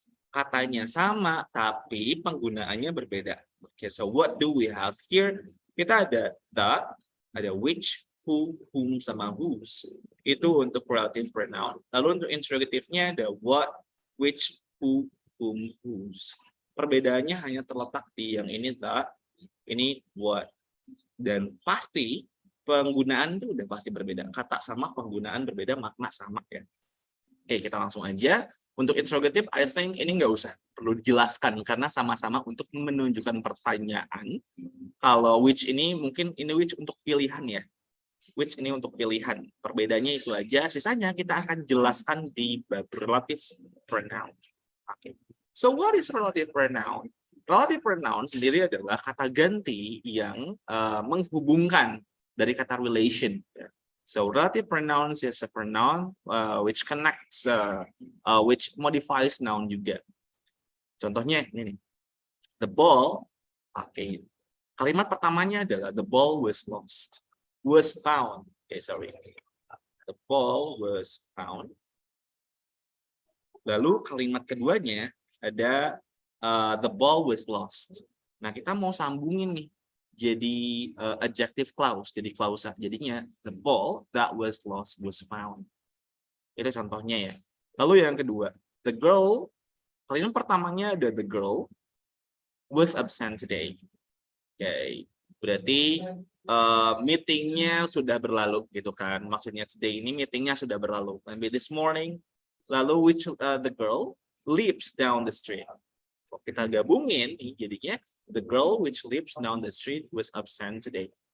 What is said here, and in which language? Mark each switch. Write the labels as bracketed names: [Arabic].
[Indonesian] Katanya sama, tapi penggunaannya berbeda. [English] Oke, so what do we have here? [Indonesian] Kita ada the, ada which, who, whom, sama whose. Itu untuk relative pronoun. Lalu untuk interrogative-nya ada what, which, who, whom, whose. Perbedaannya hanya terletak di yang ini the, ini what. Dan pasti penggunaan itu udah pasti berbeda. Kata sama, penggunaan berbeda, makna sama ya. Oke, kita langsung aja. Untuk interrogative, [English] I think [Indonesian] ini nggak usah perlu dijelaskan karena sama-sama untuk menunjukkan pertanyaan. Kalau which ini mungkin ini which untuk pilihan ya. Which ini untuk pilihan. Perbedaannya itu aja. Sisanya kita akan jelaskan di bab relative pronoun. Oke. [English] So what is relative pronoun? [Indonesian] Relative pronoun sendiri adalah kata ganti yang menghubungkan dari kata relation. [English] So relative pronouns is a pronoun which connects, which modifies noun juga. [Indonesian] Contohnya ini nih, [English] the ball. [Indonesian] Oke, kalimat pertamanya adalah [English] the ball was lost, was found. Sorry, the ball was found. [Indonesian] Lalu kalimat keduanya ada the ball was lost. Nah, kita mau sambungin nih jadi adjective clause, jadi klausa. Jadinya [English] the ball that was lost was found. [Indonesian] Itu contohnya ya. Lalu yang kedua, [English] the girl. [Indonesian] Kalimat pertamanya ada [English] the girl was absent today. [Indonesian] Oke, berarti meetingnya sudah berlalu gitu kan. Maksudnya today ini meetingnya sudah berlalu. [English] Maybe this morning. [Indonesian] Lalu [English] which the girl lives down the street. [Indonesian] Kalau kita gabungin, jadinya [English] the girl which lives down the street was absent today.